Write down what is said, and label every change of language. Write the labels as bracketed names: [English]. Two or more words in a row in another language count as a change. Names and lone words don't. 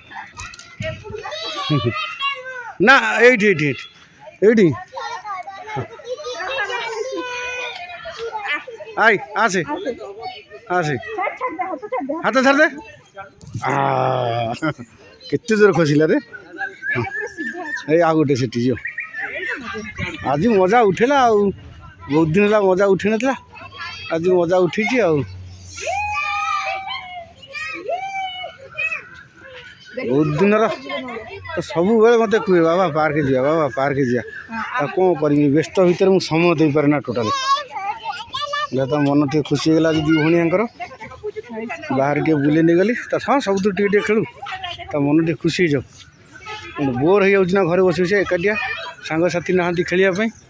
[Odia] ନା ଏ ଆଇ ଆସେ ଆସେ ହାତ ଛାଡ଼ ଦେ କେତେ ଜୋର ଖସିଲା ରେ। ଏଇ ଆଉ ଗୋଟେ ସେଠି ଯିବ ଆଜି ମଜା ଉଠେଇଲା ଆଉ ବହୁତ ଦିନ ହେଲା ମଜା ଉଠେଇ ନଥିଲା ଆଜି ମଜା ଉଠିଛି ଆଉ ବହୁତ ଦିନର ତ ସବୁବେଳେ ମୋତେ କୁହେ ବାବା ପାର୍କ ଯିବା ବାବା ପାର୍କ ଯିବା ଆଉ କ'ଣ କରିବି ବ୍ୟସ୍ତ ଭିତରେ ମୁଁ ସମୟ ଦେଇପାରେ ନା ଟୋଟାଲି ତା ମନ ଟିକେ ଖୁସି ହେଇଗଲା ଆଜି ଦୁଇ ଭଉଣୀଙ୍କର ବାହାରେ ଟିକେ ବୁଲେଇ ନେଇଗଲି ତା ହଁ ସବୁଥିରୁ ଟିକେ ଟିକେ ଖେଳୁ ତା ମନ ଟିକେ ଖୁସି ହେଇଯାଉ ବୋର୍ ହେଇଯାଉଛି ନା ଘରେ ବସି ବସି ଏକାଟିଆ ସାଙ୍ଗସାଥି ନାହାନ୍ତି ଖେଳିବା ପାଇଁ